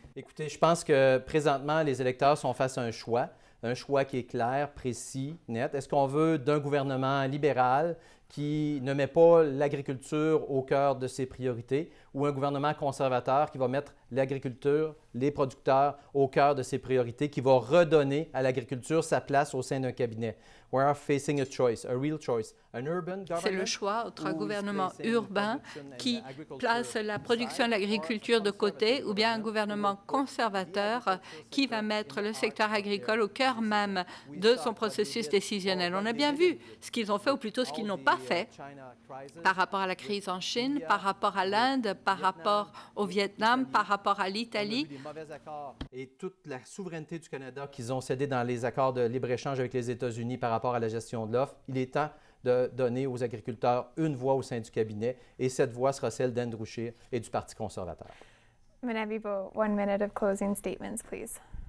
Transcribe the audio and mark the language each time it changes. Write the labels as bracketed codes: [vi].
[fr] Écoutez, je pense que présentement, les électeurs sont face à un choix qui est clair, précis, net. Est-ce qu'on veut d'un gouvernement libéral qui ne met pas l'agriculture au cœur de ses priorités ou un gouvernement conservateur qui va mettre l'agriculture, les producteurs au cœur de ses priorités, qui va redonner à l'agriculture sa place au sein d'un cabinet? [en] We are facing a choice, a real choice. An urban government. [fr] C'est le choix entre un gouvernement urbain qui place la production et l'agriculture de côté ou bien un gouvernement conservateur qui va mettre le secteur agricole au cœur même de son processus décisionnel. On a bien vu ce qu'ils ont fait, ou plutôt ce qu'ils n'ont pas fait par rapport à la crise en Chine, par rapport à l'Inde, par rapport au Vietnam, par rapport à l'Italie. Et toute la souveraineté du Canada qu'ils ont cédé dans les accords de libre-échange avec les États-Unis par rapport à la gestion de l'offre, il est temps de donner aux agriculteurs une voix au sein du cabinet, et cette voix sera celle d'Andrew Scheer et du Parti conservateur. [en] Madame Bibeau, 1 minute of closing statements, please.